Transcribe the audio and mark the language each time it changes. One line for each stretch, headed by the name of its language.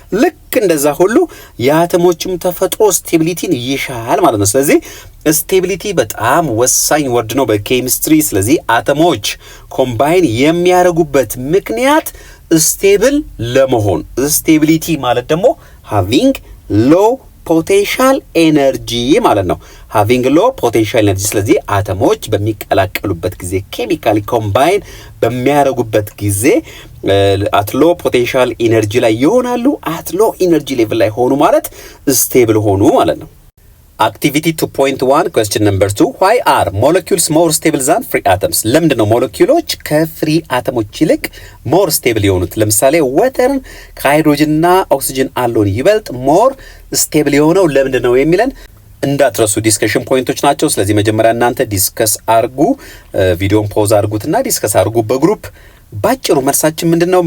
Amharic: ልክ እንደዛ ሁሉ የአተሞችም ተፈጥሮ ስቴቢሊቲን ይሻል ማለት ነው። ስለዚህ ስቴቢሊቲ በጣም ወሳኝ ወርድ ነው በኬሚስትሪ። ስለዚህ አተሞች ኮምባይን የሚያደርጉበት ምክንያት ስቴብል ለመሆን። ስቴቢሊቲ ማለት ደግሞ having low ፖቴንሻል ኤነርጂ ማለት ነው።
English: having low potential energy።
Amharic: ስለዚህ አተሞች በሚቀላቀሉበት ጊዜ ኬሚካሊ ኮምባይን በሚያደርጉበት ጊዜ
English: at low potential energy
Amharic: ላይ ይሆናሉ።
English: at low energy level
Amharic: ላይ ሆኑ ማለት ስቴብል ሆኑ ማለት ነው።
English: Activity 2.1 question number 2 why are molecules more stable than free atoms?
Amharic: ለምንድን ነው ሞለኪውሎች ከፍሪ አተሞች ይልቅ ሞር ስቴብል የሆኑት? ለምሳሌ ወተርን ከሃይድሮጅንና ኦክሲጅን አሎን ይበልጥ ሞር ስቴብል የሆነው ለምንድን ነው የሚለን እንዳትረሱ ዲስከሽን ፖይንቶች ናቸው። ስለዚህ መጀመሪያ እናንተ ዲስከስ አርጉ፣ ቪዲዮን ፖዝ አርጉትና ዲስከስ አርጉ በግሩፕ። ባጭሩ መልሳችን ምንድነው?